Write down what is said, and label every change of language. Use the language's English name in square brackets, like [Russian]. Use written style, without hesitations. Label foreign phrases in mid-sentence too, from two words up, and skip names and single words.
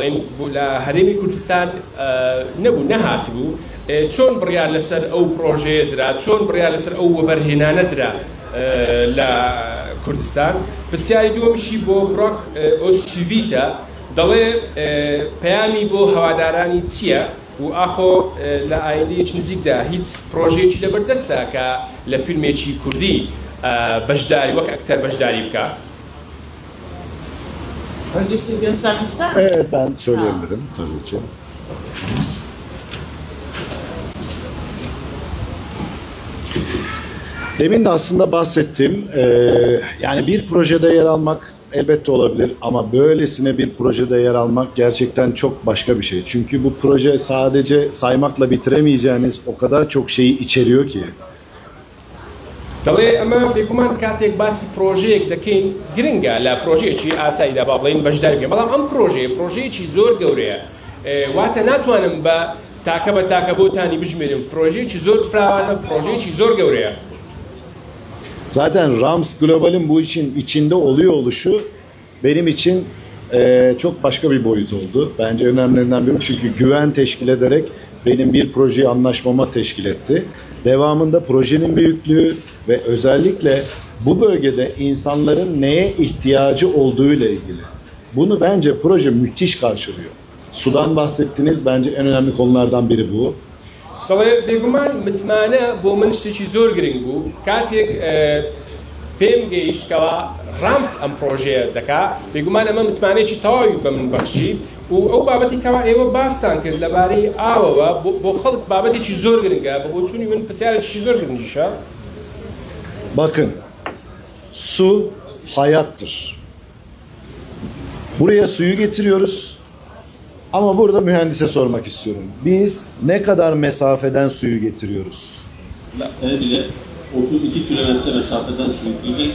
[Central Kurdish] بڵێن لە هەرێمی کوردستان نەبوو نەهات بوو چۆن بڕیار لەسەر ئەو پرۆژەیە درا چۆن بڕیار لەسەر ئەو وەبەرهێنانە درا لە کوردستان پرسیاری دووەمیشی بۆ بڕۆک ئۆسچیڤیتە دەڵێ پەیامی بۆ هەوادارانی چییە و ئاخۆ لە ئایندەیەکی نزیکدا هیچ پرۆژەیەکی لەبەردەستە کە لە فیلمێکی کوردی بەشداری وەک ئەکتەر بەشداری بکە. [Turkish] Önce siz yanıtlamak ister misiniz? Evet, ben söyleyebilirim tabii ki. Demin de aslında bahsettim. Yani bir projede yer almak elbette olabilir ama böylesine bir projede yer almak gerçekten çok başka bir şey. Çünkü bu proje sadece saymakla bitiremeyeceğiniz o kadar çok şeyi içeriyor ki. [Central Kurdish] دەڵێ ئەمە بێگومان کاتێک باسی پرۆژەیەک دەکەین گرنگە لە پرۆژەیەکی ئاساییدا با بڵێن بەشدار بکەین بەڵام ئەم پرۆژەیەکی زۆر گەورەیە واتە ناتوانم بە تاکە بۆتانی بژمێرم پرۆژەیەکی زۆر فراوانە پرۆژەیەکی زۆر گەورەیە. [Turkish] Zaten Rams Global'in bu işin içinde oluyor oluşu benim için çok başka bir boyut oldu. Bence önemlilerinden biri çünkü güven teşkil ederek benim bir projeyi anlaşmama teşkil etti. Devamında projenin büyüklüğü ve özellikle bu bölgede insanların neye ihtiyacı olduğu ile ilgili. Bunu bence proje müthiş karşılıyor. Sudan bahsettiniz, bence en önemli konulardan biri bu. [Central Kurdish] دەڵێ بێگومان متمانە بۆ من شتێکی زۆر گرنگ بوو کاتێک پێم گەیشتکەوە ڕامس ئەم پرۆژەیە دەکا بێگومان ئەمە متمانەیەکی تەواوی بە من بەخشی و ئەو بابەتی کەوا ئێوە باستان کرد لەبارەی ئاوەوە بۆ خەڵک بابەتێکی زۆر گرنگە بە بۆچوونی من پرسیارێکی زۆر گرنگیشە. [Turkish] Bakın, su hayattır. Buraya suyu getiriyoruz. Ama burada mühendise sormak istiyorum. Biz ne kadar mesafeden suyu getiriyoruz? Mesele bile 32 kilometre mesafeden su getireceğiz.